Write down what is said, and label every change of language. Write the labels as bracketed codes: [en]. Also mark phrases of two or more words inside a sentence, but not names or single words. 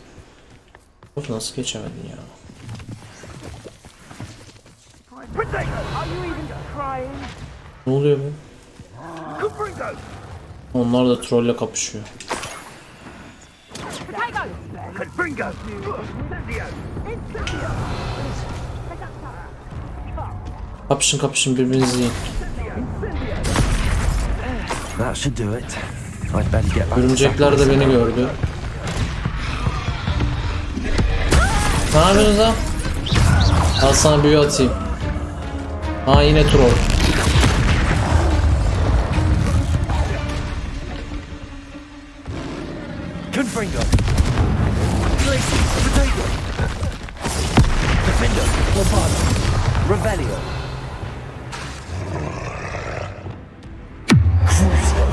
[tr] Of, nasıl geçemedin ya? Ne oluyor be? Onlar da trolle kapışıyor. Kapışın kapışın, birbirinizi yiyin. [en] That should do it. I'd better get back. [tr] Örümcekler de beni gördü. Ne yapıyorsunuz lan? Al sana büyü atayım. Ha, yine troll. Confringo. Potato. Defender. Bombard. Revelio. Crucial.